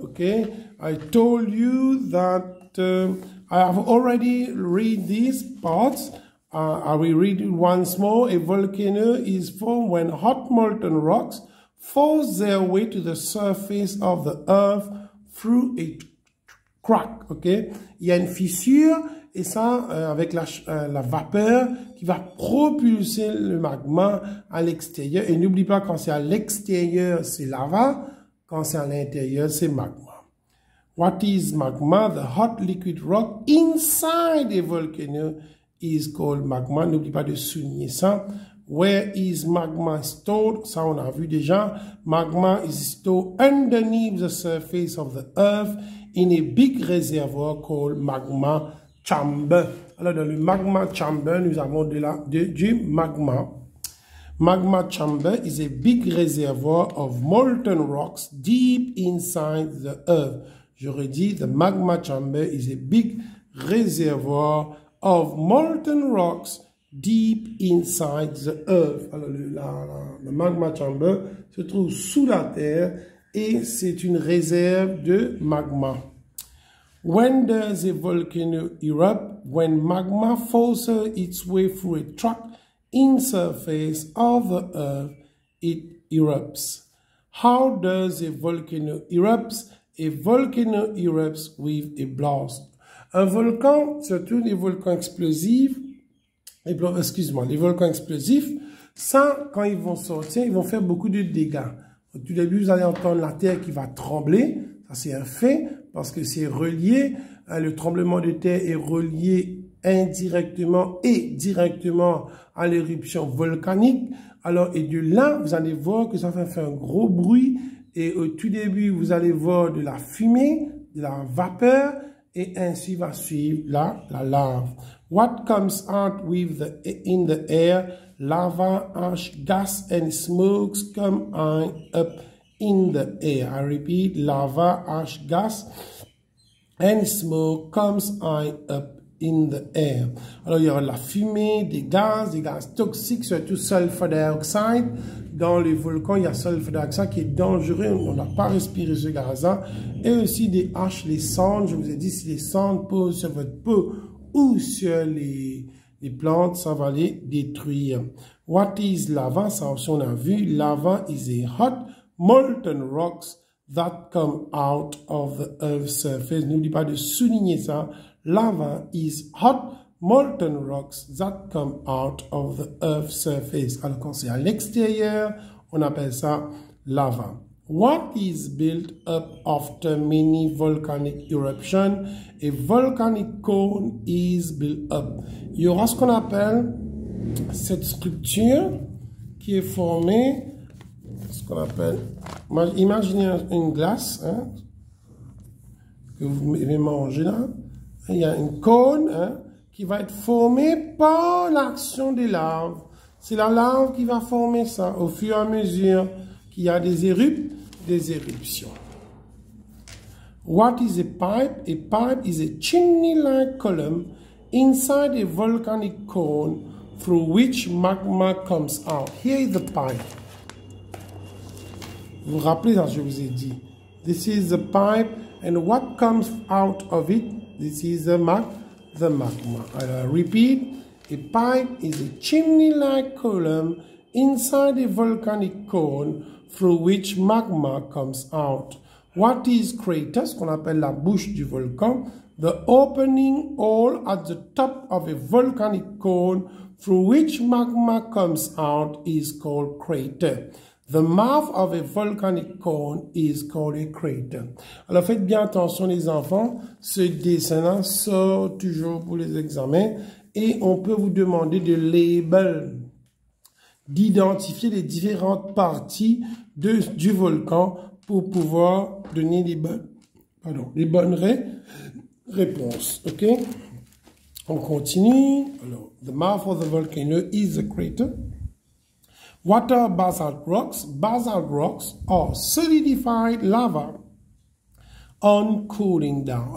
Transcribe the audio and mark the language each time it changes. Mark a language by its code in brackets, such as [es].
[en] Okay, I told you that I have already read these parts. I will read it once more. A volcano is formed when hot molten rocks force their way to the surface of the earth through a crack. [fr] Okay, il y a une fissure. Et ça, avec la vapeur qui va propulser le magma à l'extérieur. Et n'oublie pas, quand c'est à l'extérieur, c'est lava. Quand c'est à l'intérieur, c'est magma. [en] What is magma? The hot liquid rock inside a volcano is called magma. [fr] N'oublie pas de souligner ça. [en] Where is magma stored? [fr] Ça, on a vu déjà. [en] Magma is stored underneath the surface of the earth in a big reservoir called magma chamber. [fr] Alors, dans le magma chamber, nous avons du magma. [en] Magma chamber is a big reservoir of molten rocks deep inside the earth. [fr] Je redis, [en] the magma chamber is a big reservoir of molten rocks deep inside the earth. [fr] Alors, le magma chamber se trouve sous la terre et c'est une réserve de magma. [en] When does a volcano erupt? When magma forces its way through a track in surface of the earth, it erupts. How does a volcano erupt? A volcano erupts with a blast. [fr] Un volcan, surtout les volcans explosifs, les volcans explosifs, ça, quand ils vont sortir, ils vont faire beaucoup de dégâts. Au tout début, vous allez entendre la terre qui va trembler. Ça, c'est un fait, parce que c'est relié. Le tremblement de terre est relié indirectement et directement à l'éruption volcanique. Alors, et de là, vous allez voir que ça va faire un gros bruit. Et au tout début, vous allez voir de la fumée, de la vapeur, et ainsi va suivre la lave. [en] What comes out in the air? Lava, ash, gas, and smokes come up in the air. I repeat, lava, ash, gas, and smoke comes up in the air. [fr] Alors, il y aura la fumée, des gaz toxiques, surtout sulfur dioxide. Dans les volcans, il y a sulfur dioxide qui est dangereux. On n'a pas respiré ce gaz-là. Et aussi des haches, les cendres. Je vous ai dit, si les cendres posent sur votre peau ou sur les plantes, ça va les détruire. [en] What is lava? [fr] Ça aussi, on a vu. [en] Lava is a hot molten rocks that come out of the earth's surface. [fr] N'oublie pas de souligner ça. [en] Lava is hot molten rocks that come out of the earth's surface. [fr] Alors quand c'est à l'extérieur, on appelle ça lava. [en] What is built up after many volcanic eruptions? A volcanic cone is built up. [fr] Il y aura ce qu'on appelle cette structure qui est formée, ce qu'on appelle, imaginez une glace, hein, que vous avez mangé là, il y a une cône hein, qui va être formée par l'action des larves. C'est la larve qui va former ça au fur et à mesure qu'il y a des éruptions. [en] What is a pipe? A pipe is a chimney-like column inside a volcanic cone through which magma comes out. Here is the pipe. [fr] Vous vous rappelez ça, je vous ai dit. [en] This is the pipe, and what comes out of it? This is the magma. I'll repeat. A pipe is a chimney-like column inside a volcanic cone through which magma comes out. What is crater? [fr] Ce qu'on appelle la bouche du volcan. [en] The opening hole at the top of a volcanic cone through which magma comes out is called crater. The mouth of a volcanic cone is called a crater. [fr] Alors faites bien attention les enfants, ce dessin-là sort toujours pour les examens et on peut vous demander de label, d'identifier les différentes parties du volcan pour pouvoir donner les bonnes réponses. Ok? On continue. Alors, [en] the mouth of the volcano is the crater. What are basalt rocks? Basalt rocks are solidified lava on cooling down.